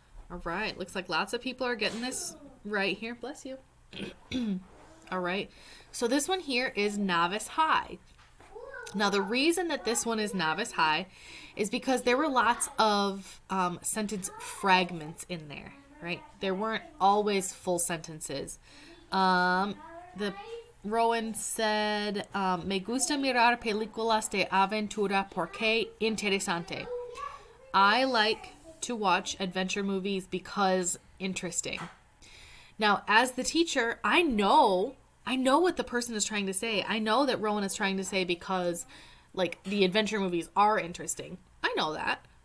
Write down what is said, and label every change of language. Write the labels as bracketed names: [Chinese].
[English] All right, looks like lots of people are getting this right here. Bless you. All right, so this one here is Novice High. Now, the reason that this one is Novice High is because there were lots of sentence fragments in there, right? There weren't always full sentences. The Rowan said, [Spanish] Me gusta mirar películas de aventura porque interesante. [English] I like to watch adventure movies because interesting. Now, as the teacher, I know what the person is trying to say. I know that Rowan is trying to say because, like, the adventure movies are interesting. I know that.